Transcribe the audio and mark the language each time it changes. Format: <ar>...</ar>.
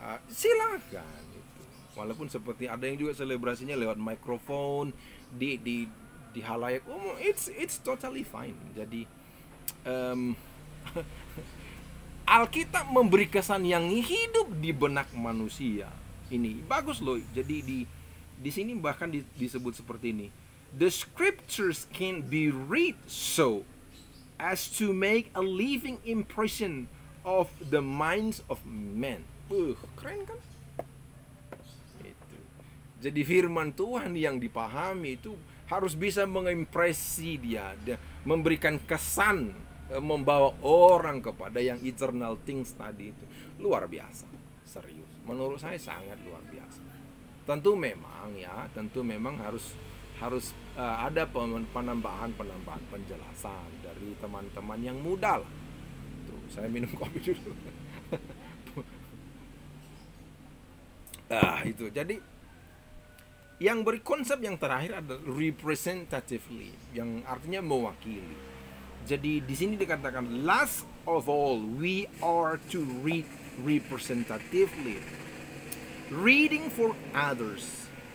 <id>silakan itu. Walaupun seperti ada yang juga selebrasinya lewat mikrofon di halayak umum,</id> <en>it's totally fine.</en> <id>Jadi Alkitab memberi kesan yang hidup di benak manusia. Ini bagus loh. Jadi di sini bahkan disebut seperti ini.</id> <en>The scriptures can be read so as to make a living impression of the minds of men.</en> <id>Keren kan? Itu. Jadi firman Tuhan yang dipahami itu harus bisa mengimpresi dia memberikan kesan, membawa orang kepada yang</id> <en>eternal things</en> <id>tadi itu. Luar biasa, serius. Menurut saya sangat luar biasa. Tentu memang harus ada penambahan penjelasan dari teman-teman yang muda lah. Tuh, saya minum kopi dulu. Itu. Jadi yang berkonsep yang terakhir adalah representatively, yang artinya mewakili. Jadi di sini dikatakan</id> <en>last of all we are to read representatively, reading for others.</en>